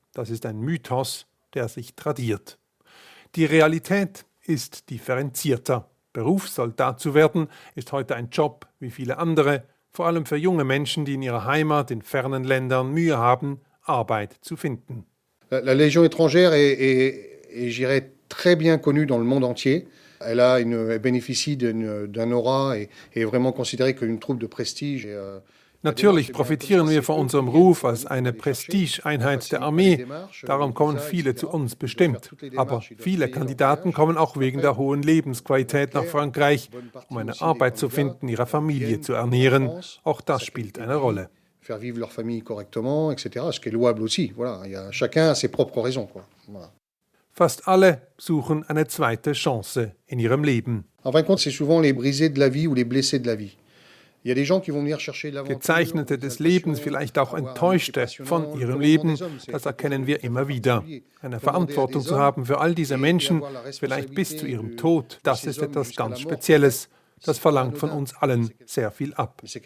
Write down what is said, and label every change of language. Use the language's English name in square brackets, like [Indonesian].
[German] Das ist ein Mythos, der sich tradiert. Die Realität ist differenzierter. Berufssoldat zu werden, ist heute ein Job wie viele andere, vor allem für junge Menschen, die in ihrer Heimat in fernen Ländern Mühe haben, Arbeit zu finden. [French] La Légion étrangère est, je dirais, très bien connue dans le monde entier. Elle bénéficie d'un aura et est vraiment considérée comme une troupe de prestige. [German] Natürlich profitieren wir von unserem Ruf als eine Prestigeeinheit der Armee. Darum kommen viele zu uns bestimmt. Aber viele Kandidaten kommen auch wegen der hohen Lebensqualität nach Frankreich, um eine Arbeit zu finden, ihre Familie zu ernähren. Auch das spielt eine Rolle. [French] Faire vivre leur famille correctement, etc., ce qui est louable aussi. Voilà, chacun a ses propres raisons, quoi. Voilà. [German] Fast alle suchen eine zweite Chance in ihrem Leben. [French] En fin de compte, c'est souvent les brisés de la vie ou les blessés de la vie. [German] Gezeichnete des Lebens, vielleicht auch Enttäuschte von ihrem Leben, das erkennen wir immer wieder. Eine Verantwortung zu haben für all diese Menschen, vielleicht bis zu ihrem Tod, das ist etwas ganz Spezielles. Das verlangt von uns allen sehr viel ab.